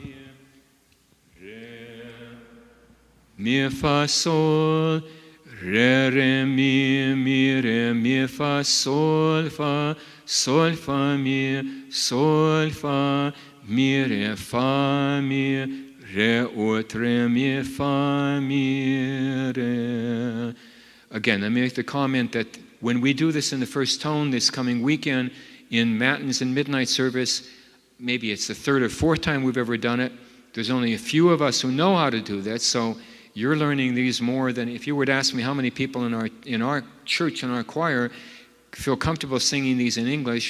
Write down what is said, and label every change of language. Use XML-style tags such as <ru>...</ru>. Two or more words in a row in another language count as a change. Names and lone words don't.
<en>mi, fa, sol, re, mi, re, mi, fa, sol, fa, mi, re, fa, mi, re, ut, re, mi, fa, mi, re. Again, let me make the comment that when we do this in the first tone this coming weekend in Matins and Midnight service, maybe it's the 3rd or 4th time we've ever done it. There's only a few of us who know how to do that, so you're learning these more than if you were to ask me how many people in our church and our choir feel comfortable singing these in English.</en>